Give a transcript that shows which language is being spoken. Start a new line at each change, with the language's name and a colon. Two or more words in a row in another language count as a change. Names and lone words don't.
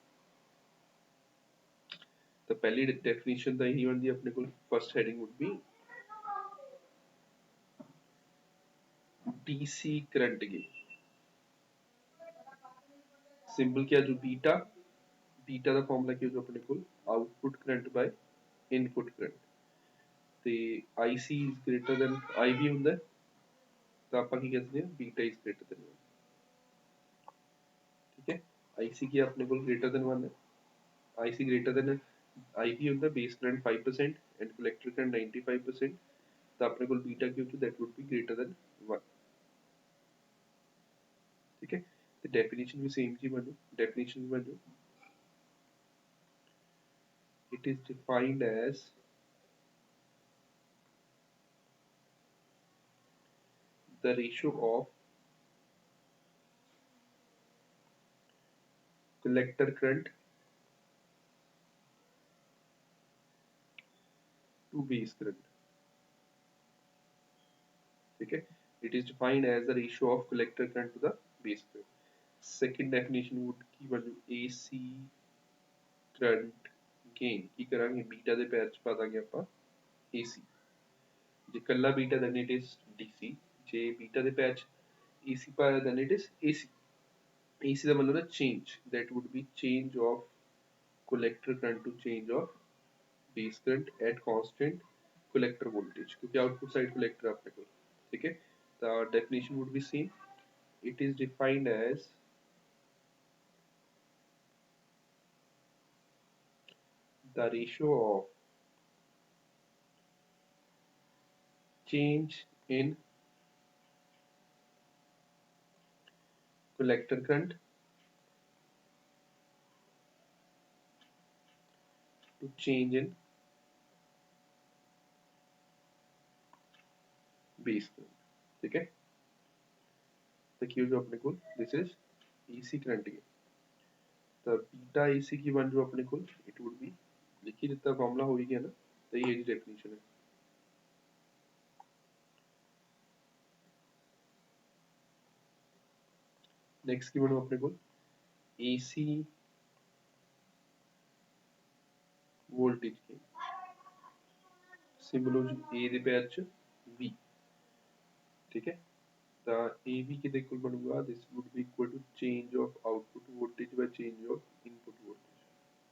Hindi: तो पहली डेफिनेशन तो यही बनती है अपने को,
English: first heading would be DC current gain.
Hindi: सिंबल क्या जो बीटा, बीटा का फॉर्मूला क्या जो अपने को
English: output current by input current, ਤੇ IC is greater than IB
Punjabi: ਹੁੰਦਾ ਤਾਂ ਆਪਾਂ ਕੀ ਕਹਿੰਦੇ ਹਾਂ
English: बीटा is greater than 1।
Hindi: ठीक है,
English: IC
Punjabi: ਕੀ ਆਪਣੇ ਕੋਲ
English: greater than 1 है, IC greater than IB ਹੁੰਦਾ base current 5% and collector current 95%,
Punjabi: ਤਾਂ ਆਪਣੇ ਕੋਲ बीटा ਕੀ ਹੋਊ
English: that would be greater than 1।
Hindi: ठीक है,
Punjabi: ਤੇ definition ਵੀ same ਜੀ ਬਣੂ, definition ਬਣੂ
English: it is defined as the ratio of collector current to base current।
Hindi: ठीक है,
English: it is defined as the ratio of collector current to the base current। second definition would
Punjabi: की value
English: AC current gain
Punjabi: ਕੀ ਕਰਾਂਗੇ बीटा ਦੇ ਪੈਰ ਚ ਪਾ ਦਾਂਗੇ ਆਪਾਂ AC, ਜੇ ਕੱਲਾ बीटा
English: then it is DC,
Punjabi: ਜੇ बीटा ਦੇ ਪੈਰ ਚ AC ਪਾਇਆ
English: then it is AC। AC
Punjabi: ਦਾ ਮਤਲਬ ਹੈ
English: change, that would be change of collector current to change of base current at constant collector voltage, क्योंकि output side collector
Hindi: है अपने को। ठीक है,
English: the definition would be same, it is defined as the ratio of change in collector current to change in base current।
Hindi: ठीक है, तो क्यों जो अपने को
English: this is AC current
Hindi: है, तो बीटा AC की वन जो अपने को
English: it would be
Hindi: लिखी जितना फॉर्मूला हो ही गया ना, तो ये डेफिनेशन है। नेक्स्ट की बनू अपने को
English: AC voltage
Hindi: की सिंबल हो A
Punjabi: ਦੇ ਪੈਰ ਚ
Hindi: V। ठीक है, तो AB के देखो बनूंगा
English: this would be equal to change of output voltage by change of input voltage.